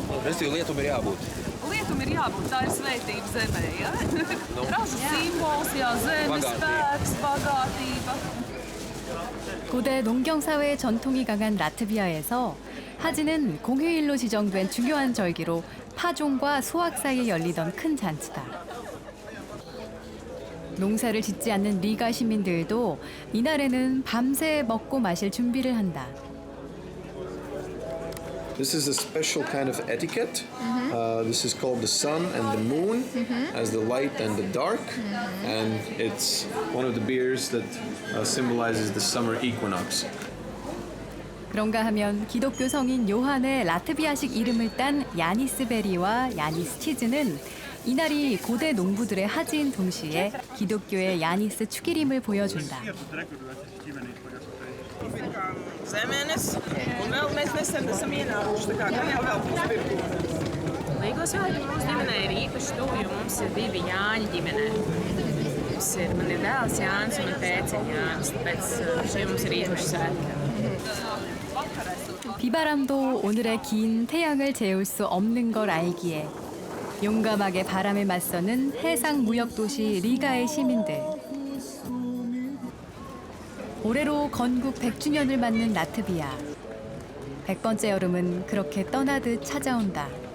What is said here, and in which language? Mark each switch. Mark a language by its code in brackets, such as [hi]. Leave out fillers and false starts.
[lv] Restīvi lietum ir jābūt. Lietum ir jābūt, tā ir svētība zemē, ja? Ražu simbols, jā, zemes spēks, bagātība. [ko] 고대 농경사회의 전통이 강한 라트비아에서 하지는 공휴일로 지정된 중요한 절기로 파종과 수확 사이에 열리던 큰 잔치다. 농사를 짓지 않는 리가 시민들도 이날에는 밤새 먹고 마실 준비를 한다. [en] This is a special kind of etiquette. This is called the sun and the moon as the light and the dark. And it's one of the beers that symbolizes the summer equinox. [ko] 그런가 하면 기독교 성인 요한의 라트비아식 이름을 딴 야니스 베리와 야니스 치즈는 이날이 고대 농부들의 하지인 동시에 기독교의 야니스 축일임을 보여준다. [lv] Zemenes, un vēl mēs nesen esam ienākuši, tā kā gan jau vēl būs pirkumi. Līgo svētki mums ģimenē ir īpaši tuvi, jo mums ir divi Jāņi ģimenē. Man ir dēls Jānis un tēciņ Jānis, tāpēc šie mums ir īpaši svētki. [ko] 비바람도 오늘의 긴 태양을 재울 수 없는 걸 알기에 용감하게 바람에 맞서는 해상 무역 도시 리가의 시민들. 올해로 건국 100주년을 맞는 라트비아. 100번째 여름은 그렇게 떠나듯 찾아온다.